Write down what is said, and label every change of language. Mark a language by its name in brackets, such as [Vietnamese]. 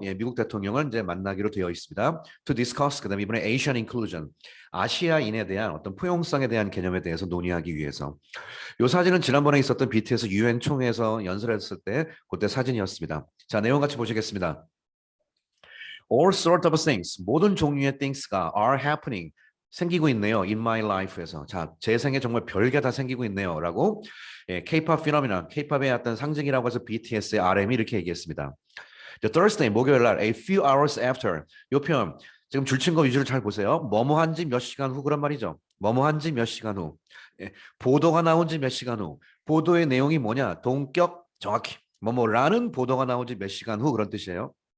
[Korean] 예, 미국 대통령을 이제 만나기로 되어 있습니다. [English] To discuss [Korean] 그다음에 이번에 Asian inclusion 아시아인에 대한 어떤 포용성에 대한 개념에 대해서 논의하기 위해서 이 사진은 지난번에 있었던 BTS 유엔 총회에서 연설했을 때 그때 사진이었습니다. 자, 내용 같이 보시겠습니다. [English] All sort of things [Korean] 모든 종류의 [English] things가 are happening [Korean] 생기고 있네요. [English] In my life [Korean] 에서 자, 제 생에 정말 별게 다 생기고 있네요라고 예, K-pop 피노미나 K-팝의 어떤 상징이라고 해서 BTS의 RM이 이렇게 얘기했습니다. The Thursday 목요일 날 [English] a few hours after [Korean] 요 표현 지금 줄친 거 위주로 잘 보세요. 뭐뭐한 지 몇 시간 후 그런 말이죠. 뭐뭐한 지 몇 시간 후 예, 보도가 나온 지 몇 시간 후 보도의 내용이 뭐냐 동격 정확히 뭐뭐라는 보도가 나온 지 몇 시간 후 그런 뜻이에요.